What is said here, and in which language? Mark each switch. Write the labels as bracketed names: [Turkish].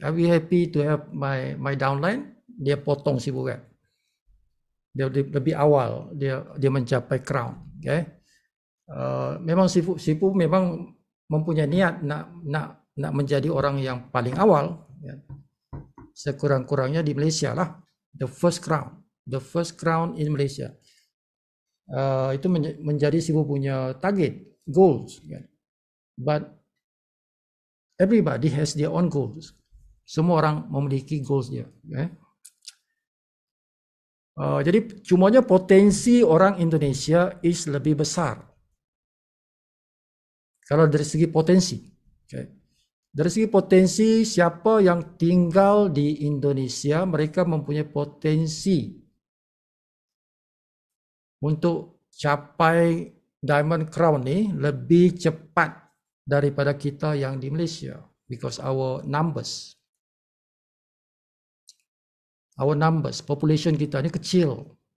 [English] I'll be happy to have my downline. [Malay] Dia potong sifu, kan. Dia lebih awal dia mencapai crown. Okay. Memang sifu memang mempunyai niat nak menjadi orang yang paling awal. Ya. Sekurang-kurangnya di Malaysia lah. [English] The first crown in Malaysia. [Malay] Itu menjadi sifu punya target, goals. Ya. [English] But everybody has their own goals. [Malay] Semua orang memiliki goals dia. Okay. Jadi cumanya potensi orang Indonesia is lebih besar. Kalau dari segi potensi. Okay. Dari segi potensi, siapa yang tinggal di Indonesia, mereka mempunyai potensi untuk capai Diamond Crown ni lebih cepat daripada kita yang di Malaysia, [English] because our numbers, population [Malay] kita ni kecil.